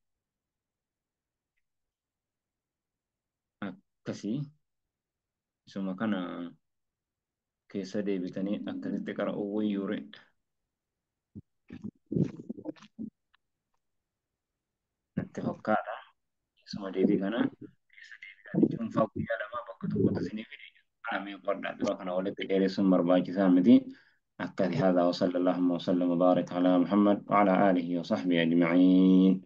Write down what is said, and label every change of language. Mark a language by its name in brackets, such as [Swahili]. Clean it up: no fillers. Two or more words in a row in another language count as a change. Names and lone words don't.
[Oromo] Akkasii isuma kana keessa deebitanii akkasitti qara'uu wayyuure. Natti fakkaata. Isuma deebii kana keessa deebitanii cuunfaa guyyaa lamaa bakka tokkotti isinii fide. Ameen qodhaa dura kana walitti dheeressuun barbaachisaa miti. [Arabic] أكد هذا وصلى اللهم وسلم وبارك على محمد وعلى آله وصحبه أجمعين.